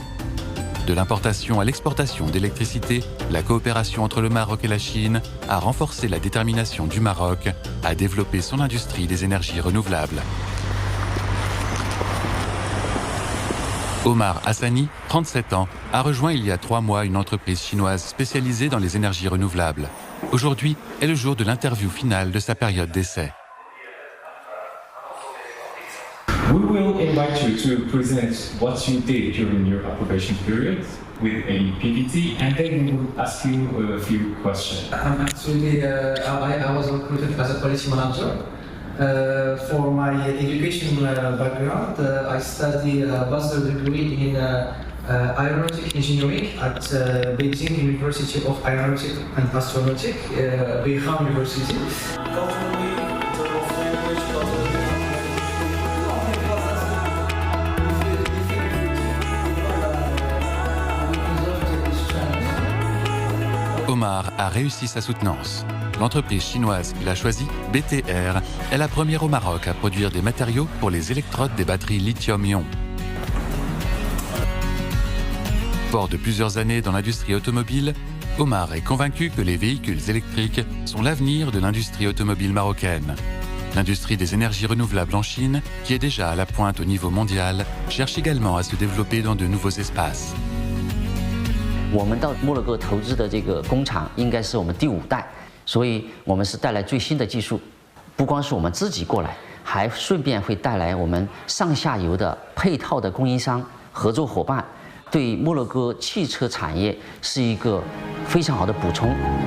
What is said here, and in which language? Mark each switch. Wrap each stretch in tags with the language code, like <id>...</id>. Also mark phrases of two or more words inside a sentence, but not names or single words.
<fr>De l'importation à l'exportation d'électricité, la coopération entre le Maroc et la Chine a renforcé la détermination du Maroc à développer son industrie des énergies renouvelables. Omar Hassani, 37 ans, a rejoint il y a 3 mois une entreprise chinoise spécialisée dans les énergies renouvelables. Aujourd'hui est le jour de l'interview finale de sa période d'essai.</fr> <en>We will invite you to present what you did during your approbation period with a PPT, and then we will ask you a few questions. Actually, I was recruited as a quality manager For my education background, I studied a bachelor degree in aeronautic engineering at Beijing University of Aeronautics and Astronautics, Beihang University.</en> <fr>Omar a réussi sa soutenance. L'entreprise chinoise qu'il a choisie, BTR, est la première au Maroc à produire des matériaux pour les électrodes des batteries lithium-ion. Fort de plusieurs années dans l'industrie automobile, Omar est convaincu que les véhicules électriques sont l'avenir de l'industrie automobile marocaine. L'industrie des énergies renouvelables en Chine, qui est déjà à la pointe au niveau mondial, cherche également à se développer dans de nouveaux espaces.</fr> <zh>我们到摩洛哥投资的这个工厂应该是我们第5代，所以我们是带来最新的技术，不光是我们自己过来，还顺便会带来我们上下游的配套的供应商、合作伙伴，对摩洛哥汽车产业是一个非常好的补充。</zh>